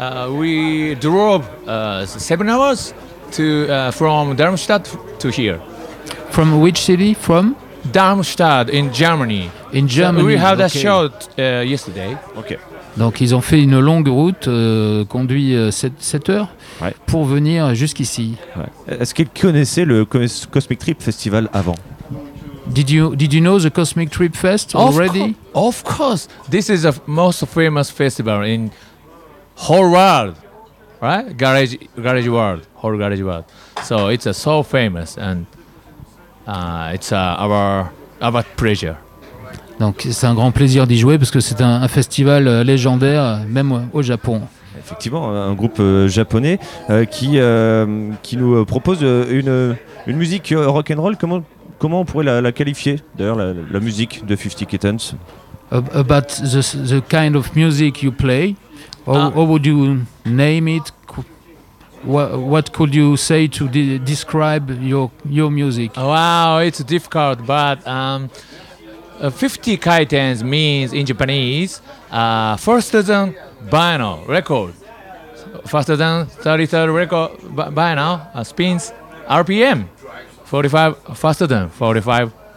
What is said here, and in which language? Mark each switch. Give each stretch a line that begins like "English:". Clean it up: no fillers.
English: We drove 7 hours from Darmstadt to here. From which city? From Darmstadt in Germany. In Germany. So we had a show yesterday. Okay.
French: Donc ils ont fait une longue route, conduit 7 heures, ouais, pour venir jusqu'ici. Ouais. Est-ce qu'ils connaissaient le Cosmic Trip Festival avant?
English: Did you know the Cosmic Trip Fest already? Of course. This is the most famous festival in whole world, right? Whole garage world. So it's so famous and. It's our pleasure.
French: Donc c'est un grand plaisir d'y jouer parce que c'est un festival légendaire même au Japon. Effectivement, un groupe japonais qui nous propose une musique rock and roll. Comment on pourrait la qualifier d'ailleurs la musique de 50 Kittens?
English: About the kind of music you play, how would you name it? What could you say to describe your music? Wow, it's difficult, but 50 Kittens means in Japanese faster than vinyl record, faster than 33rd record vinyl spins RPM, 45 faster than 45.